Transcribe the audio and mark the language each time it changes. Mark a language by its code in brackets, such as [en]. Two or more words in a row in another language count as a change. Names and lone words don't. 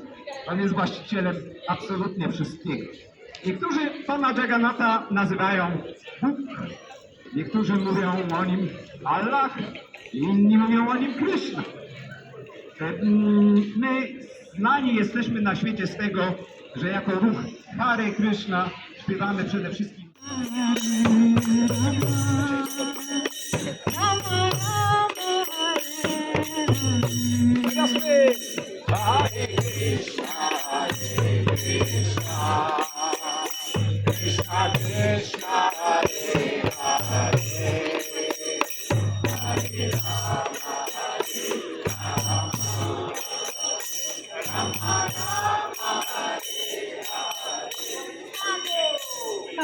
[pl] On jest właścicielem absolutnie wszystkiego. Niektórzy pana Jagannatha nazywają Bóg, niektórzy mówią o nim Allah, inni mówią o nim Krishna. My znani jesteśmy na świecie z tego, że jako ruch Hare Krishna śpiewamy przede wszystkim [sa] Hare Krishna, Hare Krishna, Krishna Krishna, Hare Hare, Hare Rama, Hare Rama, Rama Rama, Hare Hare.